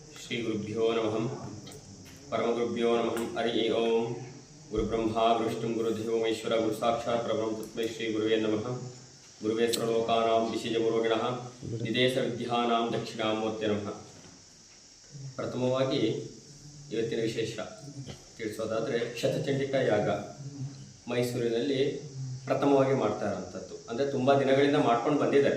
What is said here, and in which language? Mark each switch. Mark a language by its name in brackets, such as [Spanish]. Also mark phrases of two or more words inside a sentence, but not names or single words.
[Sanskrit] ಶ್ರೀ ಗುರುಭ್ಯೋ ನಮಃ ಪರಮಗುರುಭ್ಯೋ ನಮಃ ಹರಿ ಓಂ ಗುರುಬ್ರಹ್ಮ ಗುರುವಿಷ್ಣು ಗುರುದೇವೋ ಮಹೇಶ್ವರ ಗುರು ಸಾಕ್ಷಾತ್ ಪರಬ್ರಹ್ಮ ತಸ್ಮೈ ಶ್ರೀ ಗುರುವೇ ನಮಃ ಗುರುವೇ ಸರ್ವಲೋಕಾನಾಂ ವಿಶೇಷ ಗುರುಗಣಃ ನಿದೇಶ ವಿದ್ಯಾನಾಂ ದಕ್ಷಿಣಾಮೂರ್ತಿ ನಮಃ. [Kannada] ಪ್ರಥಮವಾಗಿ ಇವತ್ತಿನ ವಿಶೇಷ ತಿಳಿಸೋದಾದರೆ ಶತಚಂಡಿಕಾ ಯಾಗ ಮೈಸೂರಿನಲ್ಲಿ ಪ್ರಥಮವಾಗಿ ಮಾಡ್ತಾ ಇರೋಂಥದ್ದು. ಅಂದರೆ ತುಂಬ ದಿನಗಳಿಂದ ಮಾಡ್ಕೊಂಡು ಬಂದಿದ್ದಾರೆ.